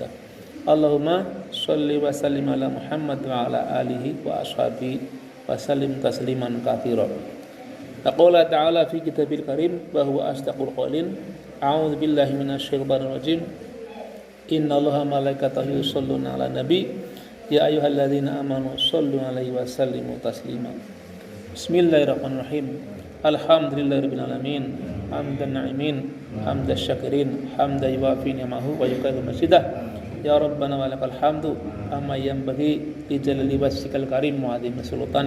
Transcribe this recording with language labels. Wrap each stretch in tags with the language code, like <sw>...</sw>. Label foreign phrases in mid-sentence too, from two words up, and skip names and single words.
<ar>اللهم صل وسلم على محمد وعلى آله وأصحابه وسلم تسليما كثيرا. قال تعالى في الكتاب الكريم وهو أصدق القائلين. أعوذ بالله من الشيطان الرجيم. إن الله ملائكته يصلون على النبي يا أيها الذين آمنوا صلوا عليه وسلموا تسليما. بسم الله الرحمن الرحيم. الحمد لله رب العالمين. حمدا ناعمين، حمدا شاكرين، حمدا يوافي نعمه ويكافئ مزيده. يا ربنا ولك الحمد أما ينبغي لجلال وجهك الكريم وعظيم سلطانك.</ar>